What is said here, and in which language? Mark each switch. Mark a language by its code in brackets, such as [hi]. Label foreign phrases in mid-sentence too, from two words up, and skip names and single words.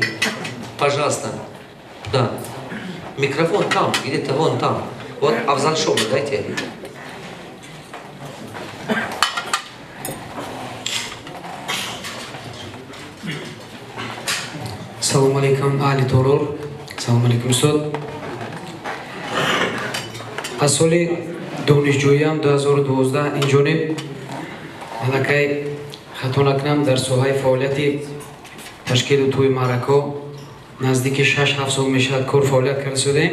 [ru] Пожалуйста. Да. Микрофон там, где-то вон там. Вот Авзал Шоба, дайте. [tg] Салам алейкум, Али Торор. Салам алейкум, суд. Аз соли донишҷӯям 2012 инҷониб аллакай хато накунам дар соҳаи фаъолияти ташкилу тӯи маърако наздики 6-7 сол мешавад кор фаъолият карда шудем.